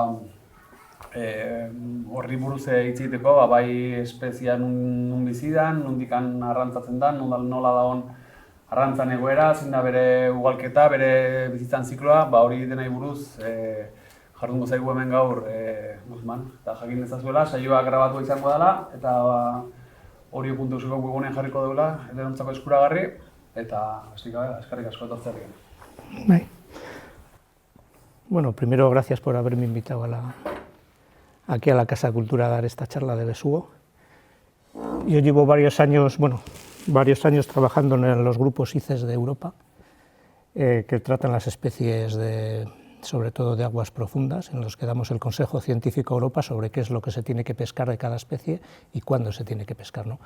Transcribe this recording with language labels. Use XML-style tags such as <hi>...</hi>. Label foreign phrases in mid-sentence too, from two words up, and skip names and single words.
<eu>horri buruz hitz egiteko, bai espezia nun bizidan, nondikan arrantzatzen da, nola dagoen arrantzan egoera, zein da bere ugalketa, bere bizitzan zikloa, hori denai buruz jardungo zaigu hemen gaur Guzman. Eta jakin dezazuela, saioa grabatu izango dela, eta hori puntuseko webgunean jarriko deula, denontzako eskuragarri, eta eskerrik asko etortzearekin. Bai.</eu> <es>Bueno, primero gracias por haberme invitado aquí a la Casa Cultura a dar esta charla de besugo. Yo llevo varios años trabajando en los grupos ICES de Europa, que tratan las especies sobre todo de aguas profundas, en los que damos el Consejo Científico Europa sobre qué es lo que se tiene que pescar de cada especie y cuándo se tiene que pescar, ¿no?</es>